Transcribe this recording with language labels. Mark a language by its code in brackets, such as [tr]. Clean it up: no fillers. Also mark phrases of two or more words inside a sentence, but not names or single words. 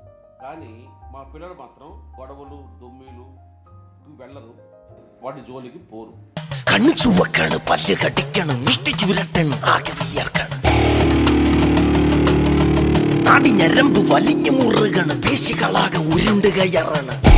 [te] కానీ మా పిల్లలు మాత్రం గొడవలు, దొమ్మీలు వెళ్ళరు, వాటి [ml] ജോലിക്ക് പോരും. കണ്ണു ചുവക്കാണ്, പല്ല് കടിക്കണം, മുഷ്ടി ചുരട്ടണം, ആകെ വിയർക്കണം, നാടി ഞരമ്പ് വലിഞ്ഞു മുറുകണ്, പേശികളാകെ ഉരുണ്ട് കയറണ്,